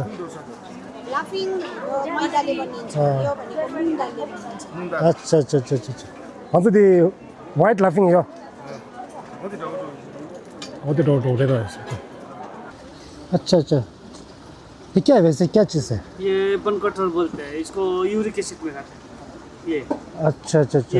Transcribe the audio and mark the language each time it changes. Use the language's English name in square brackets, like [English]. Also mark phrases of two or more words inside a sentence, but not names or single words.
[Nepali] लाफिङ मैदाले बनिन्छ यो भनेको मुङ दालले बनिन्छ [Hindi] अच्छा अच्छा अच्छा अच्छा हजुर [English] the white laphing [Hindi] है वो तो उड़ेगा ऐसे अच्छा अच्छा ये क्या है वैसे क्या चीज़ है ये बन कटहल बोलते हैं इसको [English] uric acid [Hindi] में खाते हैं ये अच्छा अच्छा अच्छा